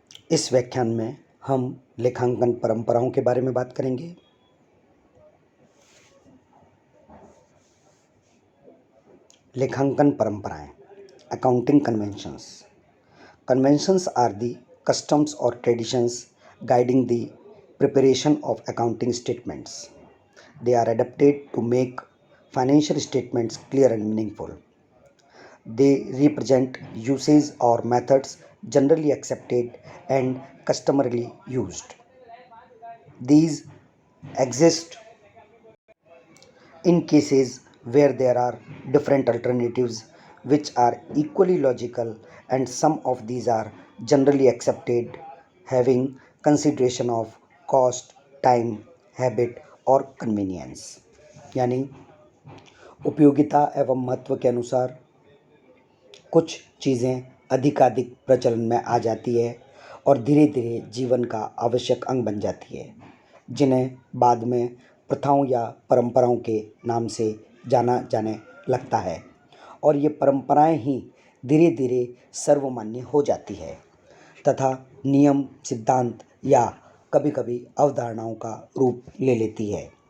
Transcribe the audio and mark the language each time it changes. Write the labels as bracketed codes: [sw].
[hi] इस व्याख्यान में हम लेखांकन परंपराओं के बारे में बात करेंगे। लेखांकन परंपराएं, accounting conventions. [en] Conventions are the customs or traditions guiding the preparation of accounting statements. They are adapted to make financial statements clear and meaningful. They represent usages or methods generally accepted and customarily used. These exist in cases where there are different alternatives which are equally logical, and some of these are generally accepted, having consideration of cost, time, habit [hi] और [en] convenience। [hi] यानी उपयोगिता एवं महत्व के अनुसार कुछ चीज़ें अधिकाधिक प्रचलन में आ जाती है और धीरे धीरे जीवन का आवश्यक अंग बन जाती है, जिन्हें बाद में प्रथाओं या परंपराओं के नाम से जाना जाने लगता है, और ये परंपराएं ही धीरे धीरे सर्वमान्य हो जाती है तथा नियम, सिद्धांत या कभी कभी अवधारणाओं का रूप ले लेती है।